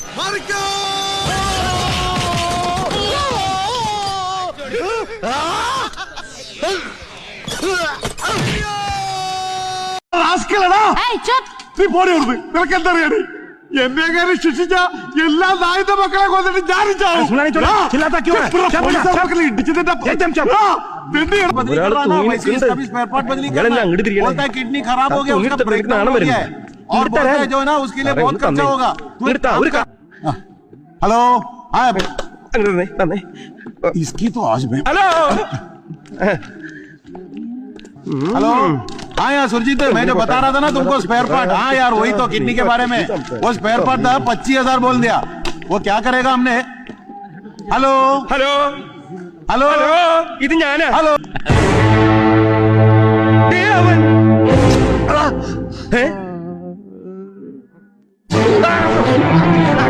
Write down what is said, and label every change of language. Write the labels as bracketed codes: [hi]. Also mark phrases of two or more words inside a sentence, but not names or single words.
[ml] നീ പോടി കൊടുത്ത്. നിനക്ക് എന്തറിയാടി? എന്നെ ശിക്ഷിച്ച എല്ലാ നായത്തെ മക്കളെ കൊന്നിട്ട് ഞാനും ചാവും. [hi] किडनी खराब हो गया, उसका ब्रेकडाउन हो गया है और बोलते हैं जो है ना उसके लिए बहुत खर्चा होगा. हेलो, इसकी तो आज में. हेलो, हाँ यार सुरजीत, मैं जो बता रहा था ना तुमको स्पेयर पार्ट. हाँ यार वही तो किडनी के बारे में. वो स्पेयर पार्ट था, 25,000 बोल दिया. वो क्या करेगा हमने? हेलो हेलो हेलो [ml] ഇത് ഞാനാ. ഹലോ